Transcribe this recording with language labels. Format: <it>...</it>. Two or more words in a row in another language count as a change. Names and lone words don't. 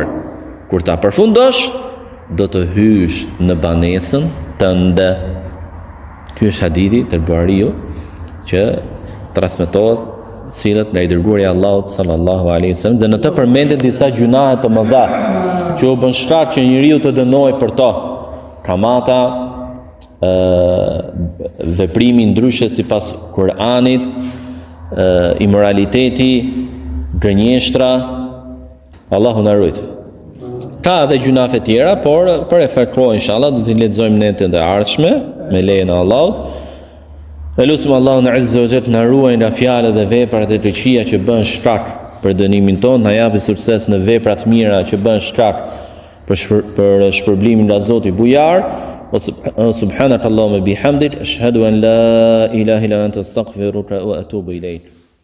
<sq>Kur ta përfundosh, do të hysh në banesën tënde. Ky është hadithi të Buhariu që transmetohet sillet nga i dërguari i Allahut</sq> <ar>صلى الله عليه وسلم,</ar> <sq>dhe në të përmendet disa gjunahe të mëdha që u bën shkak që njeriu të dënohej për to. Kamata, veprimi ndryshe sipas Kur'anit, imoraliteti, gënjeshtra, Allahu na ruaj. Ka edhe gjunafe tjera, por për e farkro inshallah do t'i lexojmë në netën e ardhshme me lejen e Allahut. Elusim Allahun</sq> <ar>عز وجل</ar> <sq>na ruaj nga fjalët dhe veprat e keqia që bën shkak për dënimin tonë, na japi sukses në veprat mira që bën shkak për shpërblimin nga Zoti bujar.</sq> <ar>سبحانك اللهم وبحمدك أشهد أن لا إله إلا أنت أستغفرك وأتوب إليك.</ar>